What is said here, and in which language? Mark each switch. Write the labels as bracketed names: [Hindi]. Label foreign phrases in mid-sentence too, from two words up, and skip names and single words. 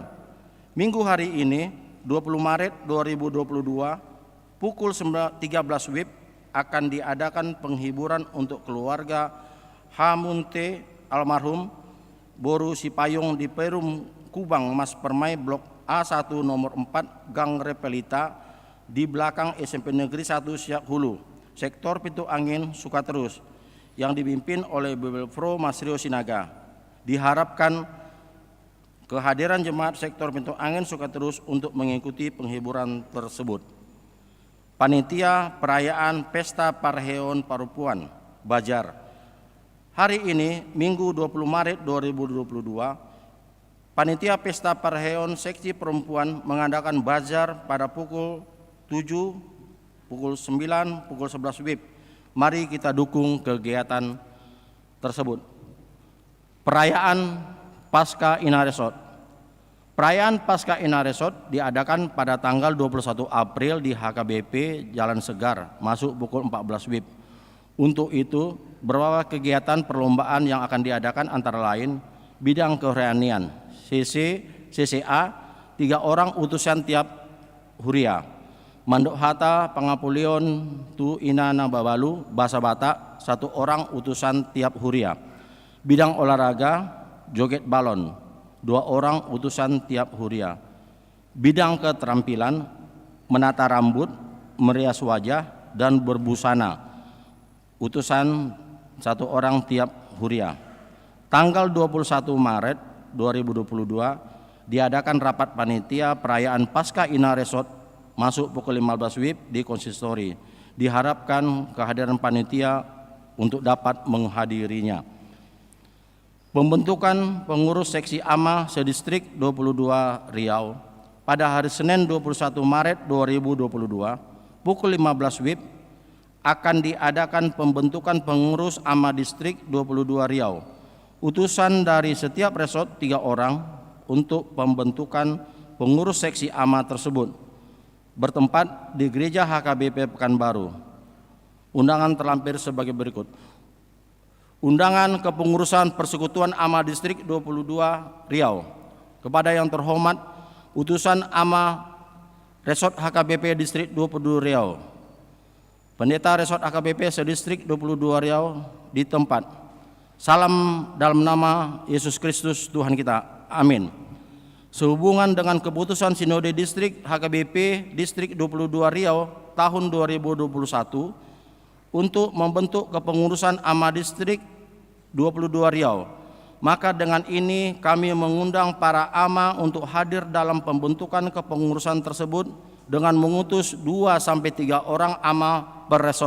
[Indonesian] Minggu hari ini 20 Maret 2022 pukul 13 WIB akan diadakan penghiburan untuk keluarga Hamunte almarhum Boru Sipayung di Perum Kubang Mas Permai Blok A1 nomor 4 Gang Repelita di belakang SMP Negeri 1 Siak Hulu, sektor Pintu Angin Sukaterus yang dipimpin oleh Bebelfro Mas Rio Sinaga. Diharapkan kehadiran jemaat sektor Pintu Angin Sukaterus untuk mengikuti penghiburan tersebut. Panitia Perayaan Pesta Parheon Parupuan Bajar. Hari ini Minggu 20 Maret 2022, Panitia Pesta Parheon Seksi Perempuan mengadakan bazar pada pukul 7, pukul 9, pukul 11 WIB. Mari kita dukung kegiatan tersebut. Perayaan Pasca Inaresot. Perayaan Pasca Inaresot diadakan pada tanggal 21 April di HKBP Jalan Segar, masuk pukul 14 WIB. Untuk itu, beberapa kegiatan perlombaan yang akan diadakan antara lain bidang kerohanian, CCA, 3 orang utusan tiap huria, [Batak Toba] Mandok Hata Pangapulion Tu Inana Babalu, [Indonesian] Bahasa Batak, 1 orang utusan tiap huria. Bidang olahraga, joget balon, 2 orang utusan tiap huria. Bidang keterampilan, menata rambut, merias wajah, dan berbusana, utusan 1 orang tiap huria. Tanggal 21 Maret 2022 diadakan rapat panitia perayaan Pasca Inaresot masuk pukul 15 WIB di konsistori. Diharapkan kehadiran panitia untuk dapat menghadirinya. Pembentukan pengurus seksi AMA sedistrik 22 Riau pada hari Senin 21 Maret 2022 pukul 15 WIB akan diadakan pembentukan pengurus AMA distrik 22 Riau. Utusan dari setiap resort 3 orang untuk pembentukan pengurus seksi AMA tersebut bertempat di Gereja HKBP Pekanbaru. Undangan terlampir sebagai berikut. Undangan kepengurusan Persekutuan AMA Distrik 22 Riau. Kepada yang terhormat utusan AMA Resort HKBP Distrik 22 Riau, Pendeta Resort HKBP Sedistrik 22 Riau di tempat. Salam dalam nama Yesus Kristus Tuhan kita. Amin. Sehubungan dengan keputusan Sinode Distrik HKBP Distrik 22 Riau tahun 2021 untuk membentuk kepengurusan AMA Distrik 22 Riau, maka dengan ini kami mengundang para AMA untuk hadir dalam pembentukan kepengurusan tersebut dengan mengutus 2-3 orang AMA per resort.